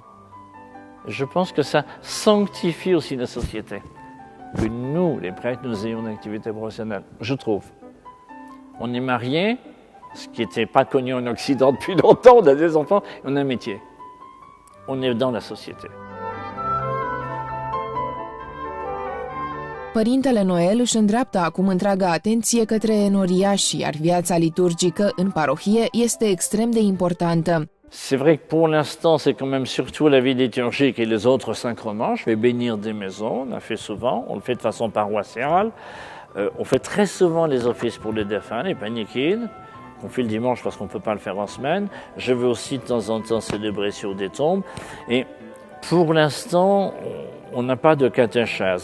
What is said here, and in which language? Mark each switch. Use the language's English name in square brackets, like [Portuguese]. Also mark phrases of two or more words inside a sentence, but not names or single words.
[French] Je pense que ça sanctifie aussi la société. Que nous, les prêtres, nous ayons une activité professionnelle, je trouve. On est mariés, ce qui n'était pas connu en Occident depuis longtemps, on a des enfants, on a un métier. On est dans la société. [Romanian] Părintele Noel își îndreaptă acum întreaga atenție către enoriași, iar viața liturgică în parohie este extrem de importantă. [French] C'est vrai que pour l'instant, c'est quand même surtout la vie liturgique et les autres sacrements. Je vais bénir des maisons, on l'a fait souvent, on le fait de façon paroissiale. On fait très souvent les offices pour les défunts, les paniquides, qu'on fait le dimanche parce qu'on ne peut pas le faire en semaine. Je vais aussi de temps en temps célébrer sur des tombes. Et pour l'instant, on n'a pas de catéchèse.